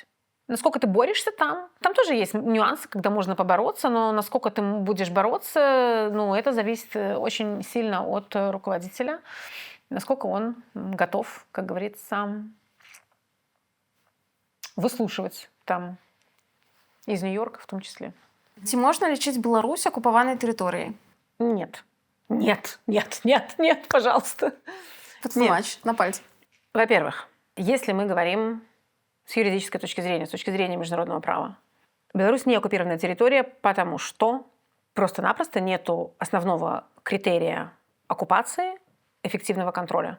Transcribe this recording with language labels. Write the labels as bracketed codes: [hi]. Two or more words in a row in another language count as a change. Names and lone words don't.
[ru] Насколько ты борешься там? Там тоже есть нюансы, когда можно побороться, но насколько ты будешь бороться, ну, это зависит очень сильно от руководителя, насколько он готов, как говорится, выслушивать там из Нью-Йорка в том числе. [be] Ці можна лічыць Беларусь акупаванай тэрыторыяй? [ru] Нет. Нет, нет, нет, нет, пожалуйста. [be] Патлумач на пальцы. [ru] Во-первых, если мы говорим с юридической точки зрения, с точки зрения международного права, Беларусь не оккупированная территория, потому что просто-напросто нету основного критерия оккупации – эффективного контроля.